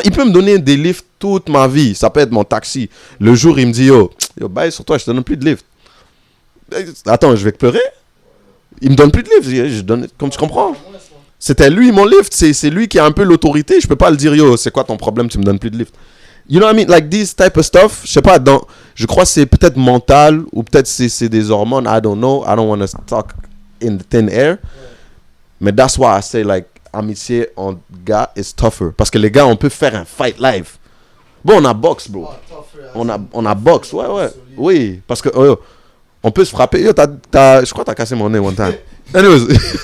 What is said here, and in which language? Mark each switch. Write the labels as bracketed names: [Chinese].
[French] Il peut me donner des lifts toute ma vie. Ça peut être mon taxi. Le jour, il me dit, yo, bye sur toi, je te donne plus de lift. Attends, je vais te pleurer? Il me donne plus de lift. Je donne, comme tu comprends? C'était lui mon lift. C'est lui qui a un peu l'autorité. Je peux pas le dire, yo, c'est quoi ton problème? Tu me donnes plus de lift. You know what I mean? Like this type of stuff. Je sais pas, je crois que c'est peut-être mental ou peut-être c'est des hormones. [English] I don't know. I don't want to talk in the thin air. Mais that's why I say, like, amitié en gars is tougher. [French] Parce que les gars, on peut faire un fight live. Bon, on a boxe, bro. On a boxe, ouais. Oui, parce que on peut se frapper. Yo, je crois que t'as cassé mon nez one time. Anyways.